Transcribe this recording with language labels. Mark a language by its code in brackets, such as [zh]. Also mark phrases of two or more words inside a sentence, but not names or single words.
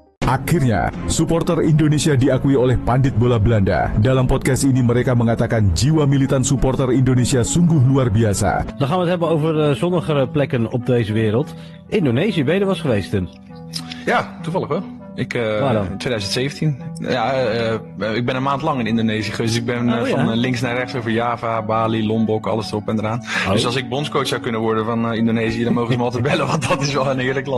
[id] Akhirnya, supporter Indonesia diakui oleh pandit bola Belanda. Dalam podcast ini mereka mengatakan jiwa militan supporter Indonesia sungguh luar biasa. [nl] Dan gaan we het hebben over zonnigere plekken op deze wereld. Indonesië, ben je er wel eens geweest, Tim? Ja, toevallig wel. In 2017. Ja, ik ben een maand lang in Indonesië geweest. Dus ik ben van links naar rechts over Java, Bali, Lombok, alles erop en eraan. Oh. Dus als ik bondscoach zou kunnen worden van Indonesië, dan mogen ze me altijd bellen, want dat is wel een heerlijk land.